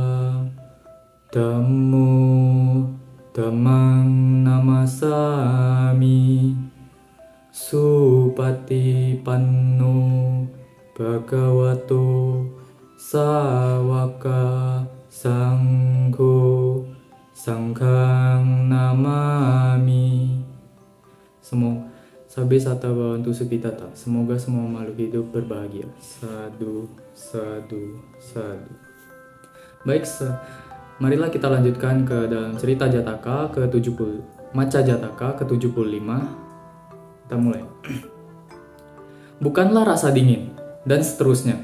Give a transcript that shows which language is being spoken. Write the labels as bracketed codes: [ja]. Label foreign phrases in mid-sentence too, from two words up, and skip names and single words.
[pi] Dhammo Dhammang Namasami Supatipanno Bhagavato Sawaka Sangho Sanghang Namami. Sabe sata bawantu sukitata. [id] Semoga semua makhluk hidup berbahagia. [pi] Sadu, sadu, sadu. [id] Baik, marilah kita lanjutkan ke dalam cerita Jataka ke-70, Maca Jataka ke-75. Kita mulai. Bukanlah rasa dingin, dan seterusnya.